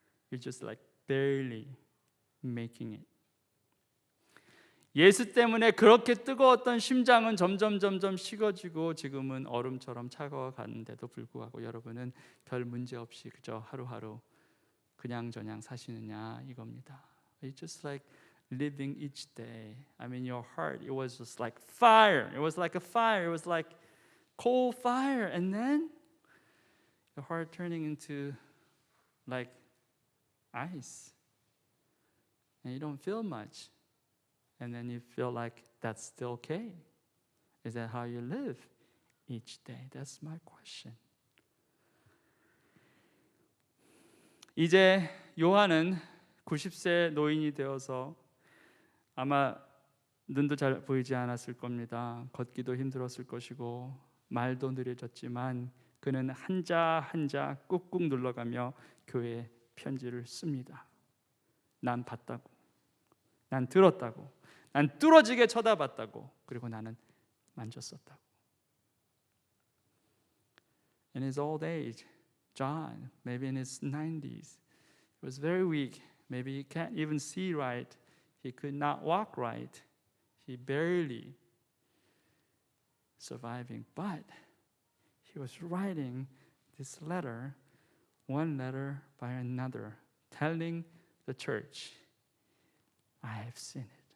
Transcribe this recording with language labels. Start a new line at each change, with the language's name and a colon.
English: You're just like barely making it.
Korean: 예수 때문에 그렇게 뜨거웠던 심장은 점점 식어지고 지금은 얼음처럼 차가워가는데도 불구하고 여러분은 별 문제 없이 그저 하루하루 그냥저냥 사시느냐 이겁니다.
English: It's just like living each day. I mean, your heart, it was just like fire. It was like a fire. It was like coal fire, and then your heart turning into like ice, and you don't feel much. And then you feel like that's still okay. Is that how you live each day? That's my question.
Korean: 이제 요한은 90세 노인이 되어서 아마 눈도 잘 보이지 않았을 겁니다. 걷기도 힘들었을 것이고 말도 느려졌지만 그는 한자 한자 꾹꾹 눌러가며 교회에 편지를 씁니다. 난 봤다고, 난 들었다고, 난 뚫어지게 쳐다봤다고, 그리고 나는 만졌었다고.
English: In his old age, John, maybe in his 90s, he was very weak. Maybe he can't even see right. He could not walk right. He barely surviving. But he was writing this letter, one letter by another, telling the church, I have seen it.